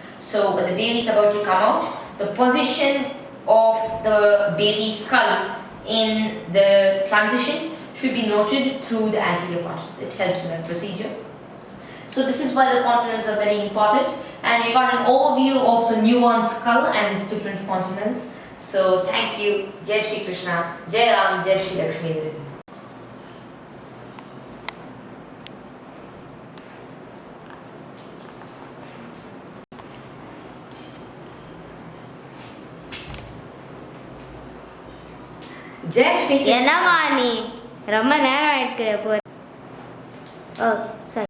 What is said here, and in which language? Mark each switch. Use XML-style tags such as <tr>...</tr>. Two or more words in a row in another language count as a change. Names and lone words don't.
<en>So when the baby is about to come out, the position of the baby's skull in the transition should be noted through the anterior fontanel. It helps in that procedure. So this is why the fontanels are very important, and we got an overview of the newborn skull and its different fontanels. So thank you.</en> <hi>जय श्री कृष्ण, जय राम, जय श्री लक्ष्मी. जय श्री कृष्ण.</hi> <ta>என்னம்மா நீ ரொம்ப நேரம் எடுக்கிற போ. ஓ சரி.</ta>